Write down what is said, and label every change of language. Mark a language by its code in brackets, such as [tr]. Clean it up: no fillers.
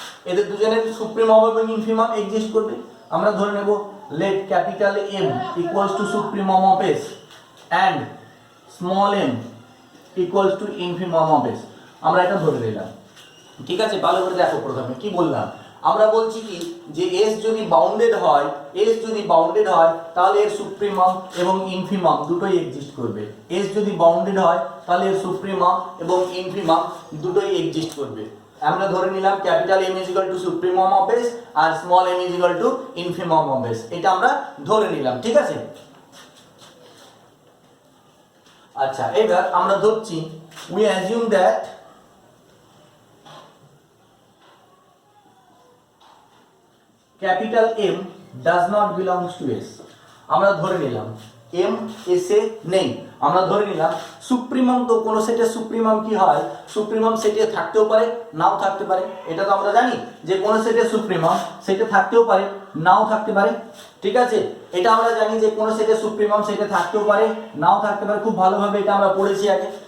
[bn] এদের দুজনের সুপ্রিমাম এবং ইনফিমাম এক্সিস্ট করবে। আমরা ধরে নেব [en] let capital M equals to supremum of S and small m equals to infimum of S, [bn] আমরা এটা ধরে নিলাম। ঠিক আছে, ভালো করে দেখো, প্রথমে কি বললাম, আমরা বলছি কি যে S যদি বাউন্ডেড হয় তাহলে এর সুপ্রিমাম এবং ইনফিমাম দুটোই এক্সিস্ট করবে। S যদি বাউন্ডেড হয় তাহলে এর সুপ্রিমাম এবং ইনফিমাম দুটোই এক্সিস্ট করবে। আমরা ধরে নিলাম [en] capital M is equal to supremum of S আর small m is equal to infimum of S, [bn] এটা আমরা ধরে নিলাম। ঠিক আছে, আচ্ছা এবার আমরা ধরছি [en] we assume that capital M does not belongs to S। [bn] আমরা ধরে নিলাম M S এ নেই, আমরা ধরে নিলাম সুপ্রিমাম, তো কোন সেটের সুপ্রিমাম কি হয়, সুপ্রিমাম সেটে থাকতেও পারে নাও থাকতে পারে, এটা তো আমরা জানি যে কোন সেটের সুপ্রিমাম সেটে থাকতেও পারে নাও থাকতে পারে। ঠিক আছে, এটা আমরা জানি যে কোন সেটের সুপ্রিমাম সেটে থাকতেও পারে নাও থাকতে পারে, খুব ভালোভাবে এটা আমরা পড়েছি আগে।